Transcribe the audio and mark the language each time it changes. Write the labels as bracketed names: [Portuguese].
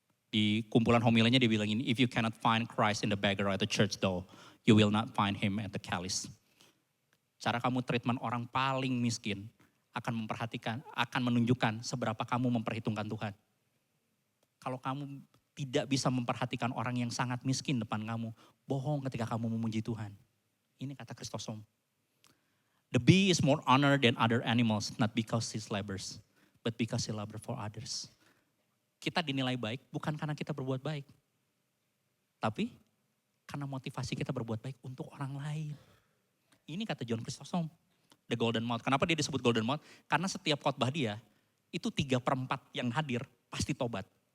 [Indonesian] Di kumpulan homilenya dia bilang ini, [English] if you cannot find Christ in the beggar at the church door, you will not find him at the calice. [Indonesian] Cara kamu treatment orang paling miskin akan memperhatikan, akan menunjukkan seberapa kamu memperhitungkan Tuhan. Kalau kamu tidak bisa memperhatikan orang yang sangat miskin depan kamu, bohong ketika kamu memuji Tuhan. Ini kata Chrysostom. [English] The bee is more honored than other animals, not because he labors, but because he labors for others. [Indonesian] Kita dinilai baik bukan karena kita berbuat baik, tapi karena motivasi kita berbuat baik untuk orang lain. Ini kata John Chrysostom, [English] the golden mouth. [Indonesian] Kenapa dia disebut golden mouth? Karena setiap khotbah dia, itu 3/4 yang hadir pasti tobat.